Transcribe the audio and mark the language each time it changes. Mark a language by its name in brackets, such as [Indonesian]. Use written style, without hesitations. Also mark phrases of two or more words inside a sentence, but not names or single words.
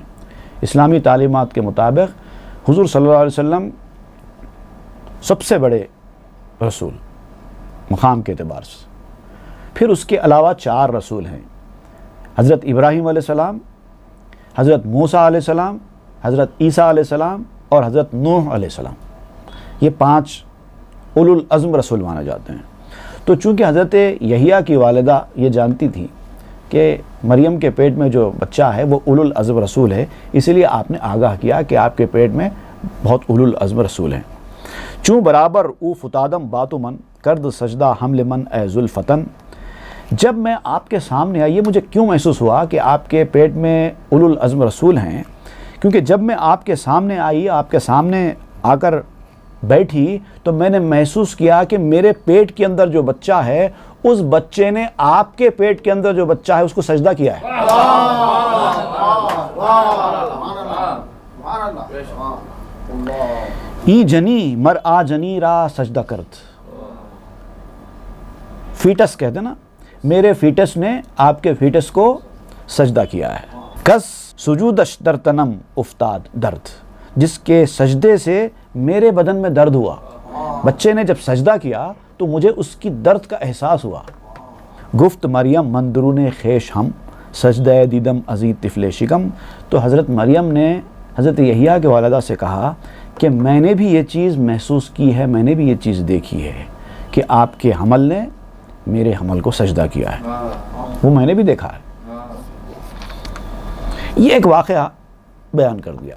[Urdu] اسلامی تعلیمات کے مطابق حضور صلی اللہ علیہ وسلم سب سے بڑے رسول مقام کے اعتبار سے، پھر اس کے علاوہ 4 رسول ہیں، حضرت ابراہیم علیہ السلام، حضرت موسیٰ علیہ السلام، حضرت عیسیٰ علیہ السلام اور حضرت نوح علیہ السلام، یہ 5 اولو العزم رسول مانے جاتے ہیں۔ تو چونکہ حضرت یحییٰ کی والدہ یہ جانتی تھی کہ مریم کے پیٹ میں جو بچہ ہے وہ اولو العزم رسول ہے، اسی لیے آپ نے آگاہ کیا کہ آپ کے پیٹ میں بہت اولو العزم رسول ہیں۔ [Persian] چوں برابر او فتادم باتو من کرد سجدہ حمل من اے ذوالفتن، [Urdu] جب میں آپ کے سامنے آئی، یہ مجھے کیوں محسوس ہوا کہ آپ کے پیٹ میں اولو العزم رسول ہیں، کیونکہ جب میں آپ کے سامنے آئی، آپ کے سامنے آ کر بیٹھی تو میں نے محسوس کیا کہ میرے پیٹ کے اندر جو بچہ ہے اس بچے نے آپ کے پیٹ کے اندر جو بچہ ہے اس کو سجدہ کیا ہے۔ [Persian] ای جنی مر آ جنی را سجدہ کرت، [Urdu] فیٹس کہتے نا، میرے فیٹس نے آپ کے فیٹس کو سجدہ کیا ہے۔ [Persian] کس سجودش در تنم افتاد درد، [Urdu] جس کے سجدے سے میرے بدن میں درد ہوا. بچے نے جب سجدہ کیا تو مجھے اس کی درد کا احساس ہوا. [Persian] گفت مریم مندرون خیش ہم سجدہ دیدم ازی طفل شکم. [Urdu] تو حضرت مریم نے حضرت یحییٰ کے والدہ سے کہا کہ میں نے بھی یہ چیز محسوس کی ہے, میں نے بھی یہ چیز دیکھی ہے کہ آپ کے حمل نے میرے حمل کو سجدہ کیا ہے, وہ میں نے بھی دیکھا ہے. یہ ایک واقعہ بیان کر دیا.